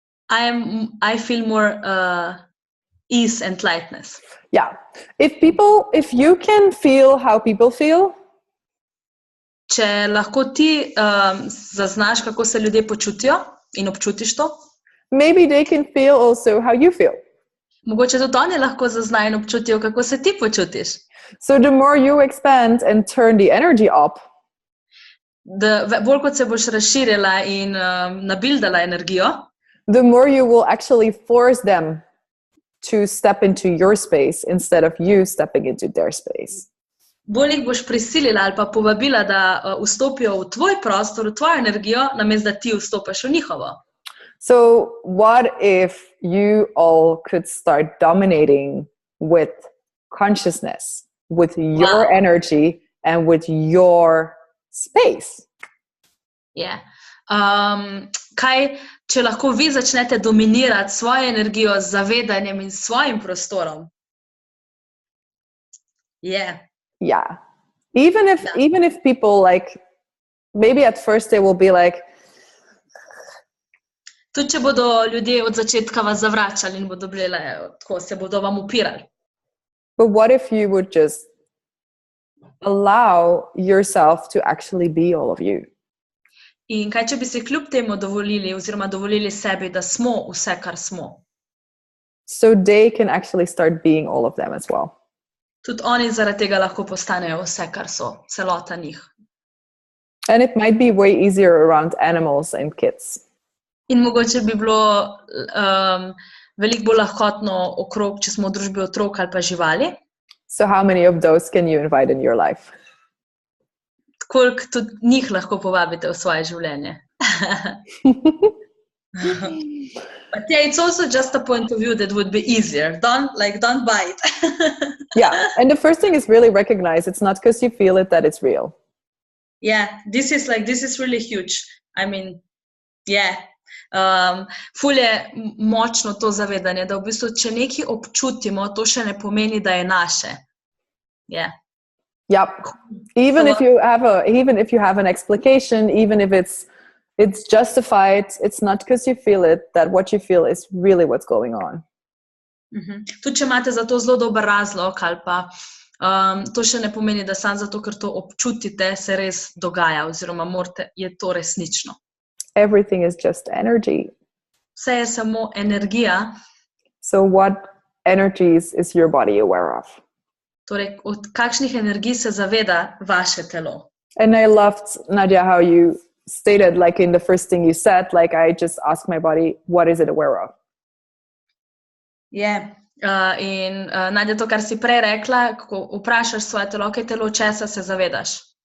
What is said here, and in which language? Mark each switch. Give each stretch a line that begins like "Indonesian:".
English: I feel more ease and lightness. Yeah. If you can feel how people feel,
Slovenian: Če lahko ti zaznaš, kako se ljudje počutijo in občutiš to,
English: maybe they can feel also how you feel.
Slovenian: mogoče tudi oni lahko zaznajo in občutijo, kako se ti počutiš.
English: So the more you expand and turn the energy up,
Slovenian: Bolj kot se boš razširila in nabildala energijo,
English: the more you will actually force them to step into your space instead of you stepping into their space.
Slovenian: bolj jih boš prisilila ali pa povabila, da vstopijo v tvoj prostor, v tvojo energijo, namesto da ti vstopiš v njihovo.
English: So what if you all could start dominating with consciousness, with your energy and with your space? Yeah.
Slovenian: Kaj, če lahko vi začnete dominirati svojo energijo z zavedanjem in svojim prostorom?
English: Yeah. Yeah. Even if people like, maybe at first they will be like,
Slovenian: Tudi če bodo ljudje od začetka vas zavračali in bodo bili tako, se bodo vam upirali.
English: But what if you would just allow yourself to actually be all of you?
Slovenian: In kaj, če bi si kljub temu dovolili, oziroma dovolili sebi, da smo vse, kar smo?
English: So they can actually start being all of them as well.
Slovenian: Tudi oni zaradi tega lahko postanejo vse, kar so, celota njih.
English: And it might be way easier around animals and kids.
Slovenian: In mogoče bi bilo veliko bolj lahkotno okrog, če smo v družbi otrok ali pa živali.
English: So how many of those can you invite in your life?
Slovenian: Koliko tudi njih lahko povabite v svoje življenje.
English: But yeah, it's also just a point of view that would be easier. Don't bite. Yeah, and the first thing is really recognize it's not because you feel it that it's real. Yeah, this is really huge. I mean, yeah.
Slovenian: Ful je močno to zavedanje, da v bistvu, če nekaj občutimo, to še ne pomeni, da je naše.
English: Yeah. Yep. Even if you have an explication, even if it's justified, it's not because you feel it that what you feel is really what's going on.
Slovenian: Tudi če imate za to zelo dober razlog ali pa to še ne pomeni, da samo zato, ker to občutite, se res dogaja oziroma je to resnično.
English: Everything is just energy.
Slovenian: Vse je samo energija.
English: So what energies is your body aware of?
Slovenian: Torej, od kakšnih energij se zaveda vaše telo?
English: And I loved, Nadja, how you stated, like in the first thing you said, like I just ask my body, what is it aware of?
Slovenian: Yeah. In Nadja, to, kar si prej rekla, ko vprašaš svoje telo, kaj telo, česa se zavedaš?